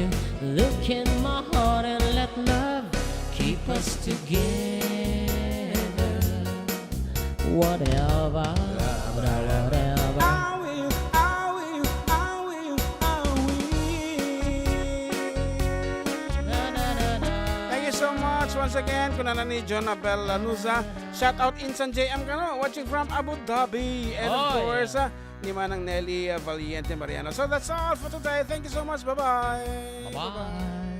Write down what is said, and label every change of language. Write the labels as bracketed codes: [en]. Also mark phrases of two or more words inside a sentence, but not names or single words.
[en] Look in my heart and let love keep us together. Whatever, whatever. Once again, [ilo] kunana ni Jonabel Lanuza. [en] Shout out Insan JM kano, watching from Abu Dhabi. And of course, ni Manang Nelly Valiente Mariano. So that's all for today. Thank you so much. Bye-bye. Bye-bye.